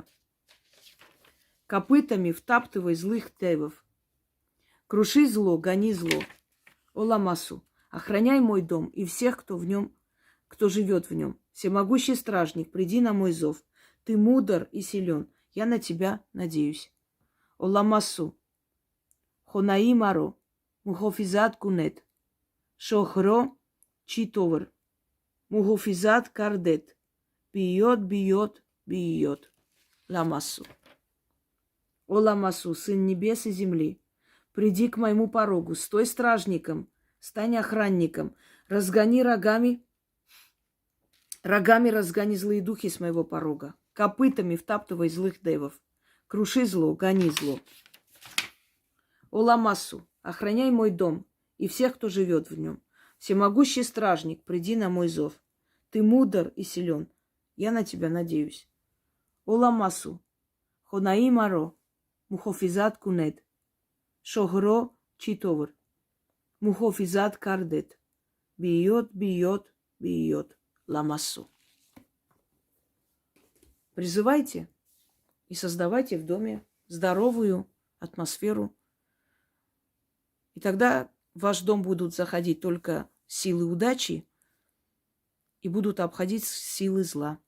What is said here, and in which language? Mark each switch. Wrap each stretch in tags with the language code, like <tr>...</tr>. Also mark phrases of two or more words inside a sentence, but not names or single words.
<ru>Копытами втаптывай злых девов. Круши зло, гони зло. О Ламассу, охраняй мой дом и всех, кто живет в нем. Всемогущий стражник, приди на мой зов. Ты мудр и силен. Я на тебя надеюсь.</ru> <tg>О Ламассу, хонаи маро, мухофизат кунет. Шохро читовар. Мухофизат кардет.</tg> <ru>Бьет. Ламассу. О Ламассу, сын небес и земли, приди к моему порогу, стой стражником, стань охранником, Разгони рогами разгони злые духи с моего порога. Копытами втаптывай злых девов. Круши зло, гони зло. Оламасу, охраняй мой дом и всех, кто живет в нем. Всемогущий стражник, приди на мой зов. Ты мудр и силен. Я на тебя надеюсь.</ru> <tg>Оламасу, хонаи маро, мухофизат кунет. Шогро читовр. Мухофизат кардет.</tg> <ru>Бьет, бьет, бьет. Ламасу. Призывайте и создавайте в доме здоровую атмосферу. И тогда в ваш дом будут заходить только силы удачи и будут обходить силы зла.</ru>